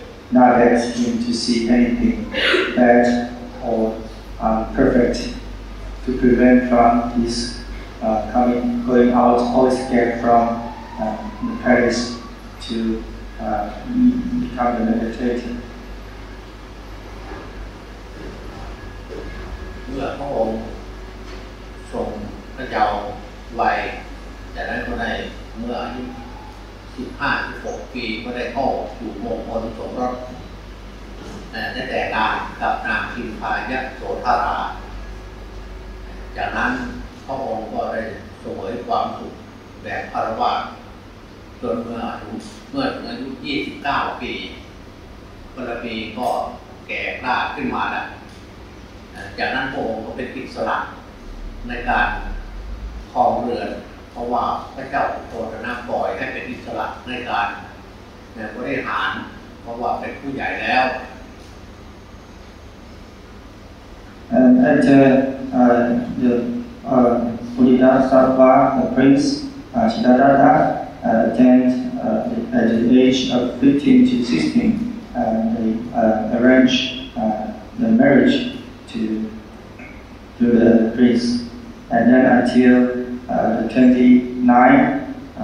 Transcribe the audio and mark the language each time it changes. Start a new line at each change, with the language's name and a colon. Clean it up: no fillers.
English: Not let him to see anything bad or perfect to prevent from his going out or escape from the palace to become the meditator.
Thai: เมื่อพระองค์ทรงพระเยาว์วัยจากนั้นก็ได้เมื่ออายุ15-16 ปีก็ได้เข้าสู่มงคลสมรสได้แต่งงานกับนางพิมพายะโสธารา จากนั้นพระองค์ก็ได้เสวยความสุขแบบคารวะจนเมื่อถึงอายุ29 ปีพระปีก็แก่กล้าขึ้นมาแล้วจากนั้นพระองค์ก็เป็นอิสระในการครองเรือนเพราะว่าพระเจ้าโปรดนะปล่อยให้เป็นอิสระในการบริหารเพราะว่าเป็นผู้ใหญ่แล้ว
English: And after the Bodhisattva, the prince Siddhartha attained at the age of 15 to 16, they arranged the marriage to the prince, and then until 29